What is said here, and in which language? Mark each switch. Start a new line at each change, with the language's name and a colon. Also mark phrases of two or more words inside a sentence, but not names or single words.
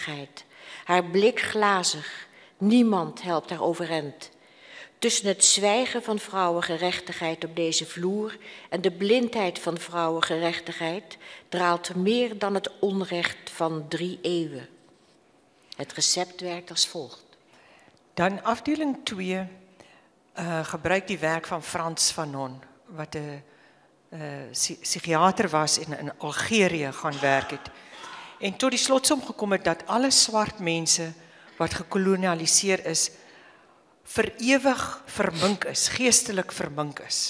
Dutch: Haar blik glazig, niemand helpt haar overeind. Tussen het zwijgen van vrouwengerechtigheid op deze vloer en de blindheid van vrouwengerechtigheid draalt meer dan het onrecht van 3 eeuwen. Het recept werkt als volgt.
Afrikaans: Dan afdeling 2 gebruik die werk van Frans Fanon, wat 'n psigiater was en in Algerië gaan werk het. En tot die slotsom gekom het dat alle swart mense wat gekolonialiseer is, vir ewig vermink is, geestelik vermink is.